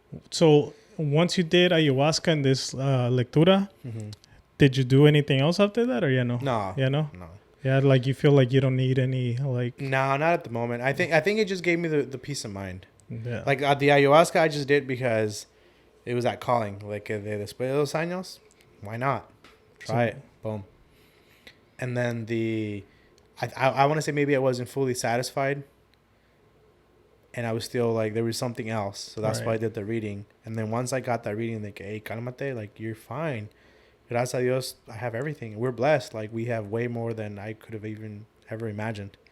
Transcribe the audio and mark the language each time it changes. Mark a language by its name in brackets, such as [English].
[English] So once you did ayahuasca and this lectura, did you do anything else after that, or no? No. Yeah, no. No. Yeah, like you feel like you don't need any like. No, not at the moment. I think it just gave me the peace of mind. Yeah. Like the ayahuasca, I just did because it was that calling. [Spanish] Like después de 2 años, [English] why not? Try it. Boom. And then I want to say maybe I wasn't fully satisfied. And I was still like, there was something else. So that's why I did the reading. And then once I got that reading, like, hey, [Spanish] cálmate, [English] like, you're fine. [Spanish] Gracias a Dios, [English] I have everything. We're blessed. Like, we have way more than I could have even ever imagined.